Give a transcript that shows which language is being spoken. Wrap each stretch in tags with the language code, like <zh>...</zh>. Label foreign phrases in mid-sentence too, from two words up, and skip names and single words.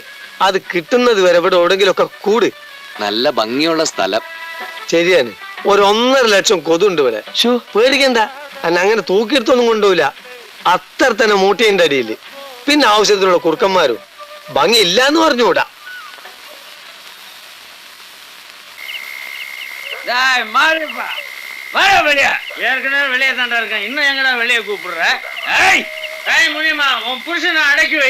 <ml>അത് കിട്ടുന്നത് വരെ ഇവിടെ എവിടെങ്കിലും ഒക്കെ കൂട്. നല്ല ഭംഗിയുള്ള സ്ഥലം. ശരിയാണ്. 1.5 ലക്ഷം കൊതുണ്ട് ഇവിടെ. പേടിക്കണ്ട, എന്നെ അങ്ങനെ തൂക്കിയെടുത്തൊന്നും കൊണ്ടുപോയില്ല. അത്ര തന്നെ മൂട്ടേന്റെ അടിയിൽ. പിന്നെ ആവശ്യത്തിനുള്ള കുറുക്കന്മാരും. ഭംഗി ഇല്ലാന്ന് പറഞ്ഞുകൂടാ.</ml> <ta>ஏற்கனவே வெளியே தாண்டா இருக்கேன், இன்னும் எங்கடா வெளியே கூப்பிடுற? முடியுமா? உன் புருஷனை அடக்கி வை.</ta>